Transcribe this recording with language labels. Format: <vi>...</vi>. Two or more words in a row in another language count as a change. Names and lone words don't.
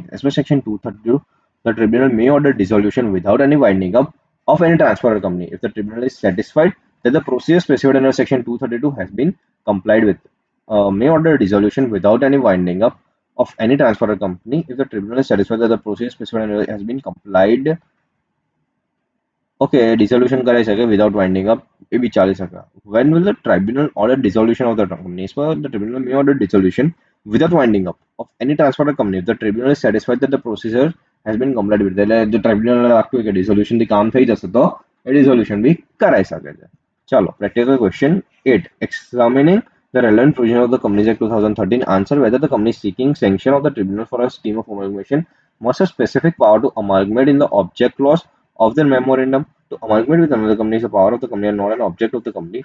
<en>As per Section 232, the tribunal may order dissolution without any winding up of any transfer company if the tribunal is satisfied that the procedure specified under Section 232 has been complied with. May order dissolution without any winding up of any transfer company if the tribunal is satisfied that the procedure specified under has been complied. Okay, dissolution</en> <gu>કરાઈ શકે</gu> <en>without winding up,</en> <gu>એ બી ચાલી શકે.</gu> <en>When will the tribunal order dissolution of the company? As per the tribunal may order dissolution without winding up of any transfer company if the tribunal is satisfied that the procedure has been complied with.</en> <gu>એટલે જો tribunal લાગતું હોય કે dissolution થી કામ થઈ જશે તો એ dissolution બી કરાઈ શકે છે. ચાલો,</gu> <en>practical question 8. Examining the relevant provision of the Companies Act 2013, answer whether the company seeking sanction of the tribunal for a scheme of amalgamation must have specific power to amalgamate in the object clause of the memorandum. To amalgamate with another company is a power of the company and not an object of the company.</en>